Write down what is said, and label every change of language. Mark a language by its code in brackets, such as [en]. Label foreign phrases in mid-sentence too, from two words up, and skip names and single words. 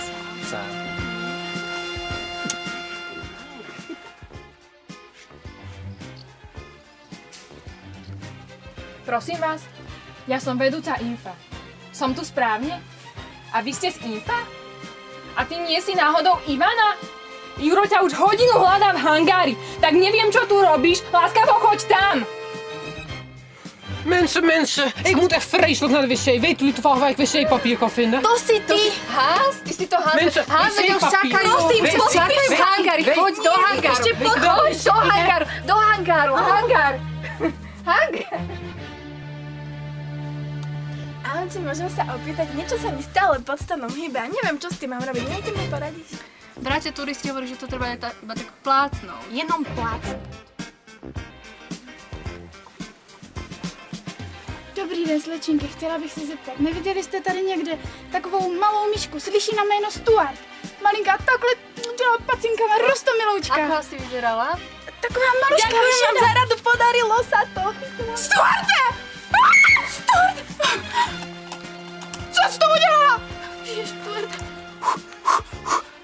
[sk] Prosím vás, ja som vedúca Infa. Som tu správne? A vy ste z Infa? A ty nie si náhodou Ivana? Juro ťa už hodinu hľadá v hangári, tak neviem, čo tu robíš, láskavo choď tam! [nl] Mensen, ik moet echt vreselijk naar de wc. Weet jullie toevallig waar ik wc-papier kan vinden? [sk] To si ty, Hans? Ty si to Hans? [nl] Mensen, [sk] Hans, veď už [nl] wc-papier. [sk] čakajú. Prosím, čakajú v hangári, choď do hangáru. Ešte choď do hangáru. Hangár. Ahojte, môžem sa opýtať, niečo sa mi stále pod stanom hýbe a neviem, čo s tým mám robiť. Neviete mi poradiť? Bratia turisti hovorí, že to treba iba tak plácnúť. [cs] Jenom plácnúť. Dobrý den, slečinky, chtěla bych se zeptat, neviděli jste tady někde takovou malou myšku, slyší na jméno Stuart? Malinká, takhle dělá pacinkama, rostomiloučka. [sk] Ako asi vyzerala? [cs] Taková maluška vyšada. [sk] Ďakujem za radu, podarilo sa to. [cs] Stuarte! Stuart! Co jsi to udělala? Ježiš, Stuart.